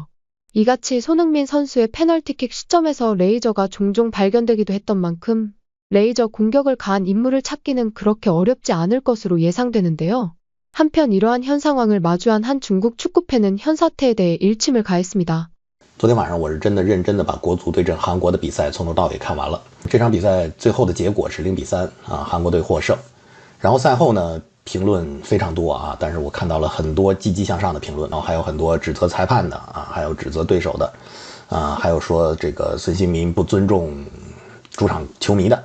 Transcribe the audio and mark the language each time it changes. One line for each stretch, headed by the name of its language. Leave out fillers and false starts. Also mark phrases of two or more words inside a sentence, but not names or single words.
Korean: 이같이 손흥민 선수의 페널티킥 시점에서 레이저가 종종 발견되기도 했던 만큼 레이저 공격을 가한 인물을 찾기는 그렇게 어렵지 않을 것으로 예상되는데요. 한편 이러한 현 상황을 마주한 한 중국 축구팬은 현 사태에 대해 일침을 가했습니다.
Chinese: 昨天晚上我是真的认真的把国足对阵韩国的比赛从头到尾看完了。这场比赛最后的结果是0-3啊，韩国队获胜。然后赛后呢，评论非常多啊，但是我看到了很多积极向上的评论，然后还有很多指责裁判的啊，还有指责对手的啊，还有说这个孙兴民不尊重主场球迷的。